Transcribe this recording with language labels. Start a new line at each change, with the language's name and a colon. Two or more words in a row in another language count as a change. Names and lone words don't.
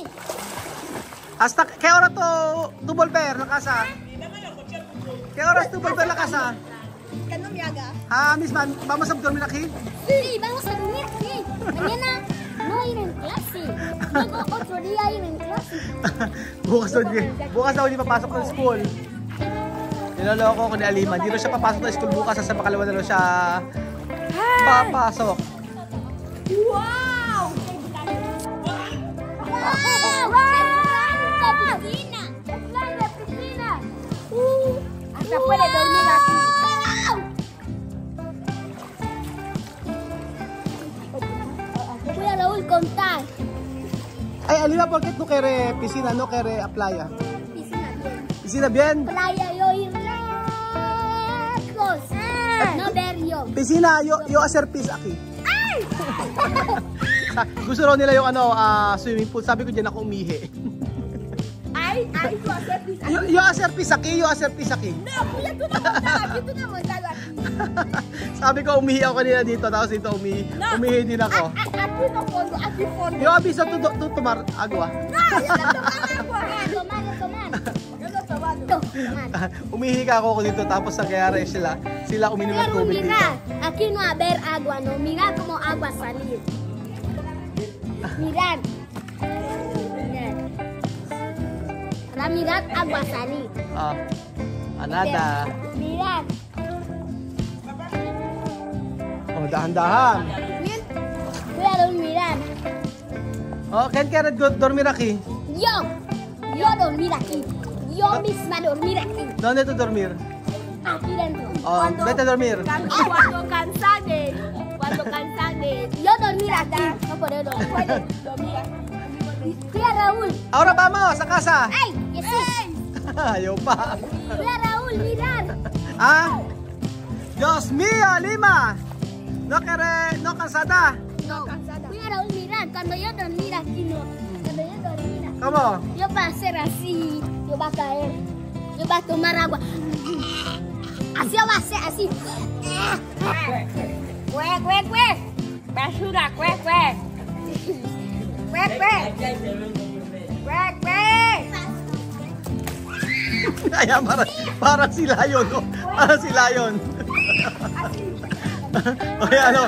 Spanish: ¿Hasta qué hora tú volver a la casa? ¿Qué horas tú volver a la casa? ¿Que no me haga? Ah, misma, ¿vamos a dormir aquí? Sí, vamos a dormir aquí. Mañana no ir en clase. Luego otro día ir en clase.
Filipino: bukas daw hindi papasok ng school. Niloloko ko ni Alima. Hindi na siya papasok ng school bukas. Sa makalawa na lang siya papasok.
Spanish: ¡Wow! ¡Wow! ¡Piscina! ¡Es la piscina! Hasta puede dormir aquí. Voy a Raúl contar. Ay, Alima, ¿por qué tú quieres piscina, no quieres playa? Piscina bien. ¿Piscina bien? Playa yo ir lejos. No ver yo. Piscina, yo hacer pis aquí.
Filipino: Gusto raw nila yung
English: swimming pool.
Filipino: Sabi ko dyan ako umihi.
Spanish: Ay, yo hacer pis. Yo hacer pis aquí, yo hacer pis aquí. No, kuya, tú no montas. Yo tú no montas aquí.
Filipino: Sabi ko umihi ako nila dito, tapos dito umihi din ako.
Spanish: Aquí no fondo, aquí fondo. Yo aviso to tomar agua. No, yo no tomar agua. Tomar. Yo no tomar.
Filipino: Umihi ka ako dito, tapos nangyayari sila uminom ng tubig dito.
Spanish: Mira, aquí no haber agua, no. Mira como agua salir. Mirad. Ahora mirad agua salir. Nada. Mirad.
Filipino: Oh, dahan-dahan.
Spanish: Cuidado, mirad. Oh, ¿quién quiere dormir aquí? Yo dormir aquí. Yo misma dormir aquí. ¿Dónde tú dormir? aquí dentro. Oh, vete a dormir. Cuando cansade, yo dormir aquí, no puedo dormir. Cuida Raúl. Ahora vamos a casa. Ay, Jesús.
Filipino: Ayaw pa.
Spanish: Cuida Raúl, mirar. Ah? Dios mío, Lima. No cansada. No, cuida Raúl, mirar. Cuando yo dormir aquí, no. Cuando yo dormir aquí, ¿Cómo? yo va a hacer así, yo va a caer. Yo va a tomar agua. Así va a ser, así. Basura,
Filipino: Kaya para si Lion, no? Para si Lion. O yan, no?